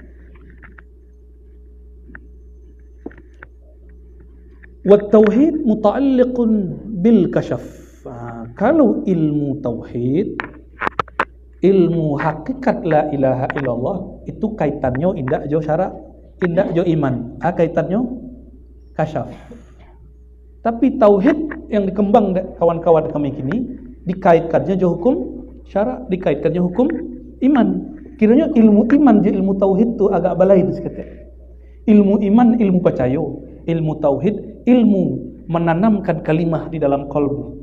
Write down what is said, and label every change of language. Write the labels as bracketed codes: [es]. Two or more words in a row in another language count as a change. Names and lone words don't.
[ar] والتوحيد متعلق بالكشف. [min] Kalau ilmu tauhid, ilmu hakikat [ar] لا إله إلا الله, [min] itu kaitannya indak jo syarak, indak jo iman. [id] Kaitannya kasyaf. Tapi tauhid yang dikembang kawan-kawan kami kini dikaitkannya jo hukum syarak, dikaitkannya hukum iman. [min] Kiranya ilmu iman je ilmu tauhid tu agak balain seketik. [id] Ilmu iman ilmu percaya, ilmu tauhid ilmu menanamkan kalimah di dalam kalbu.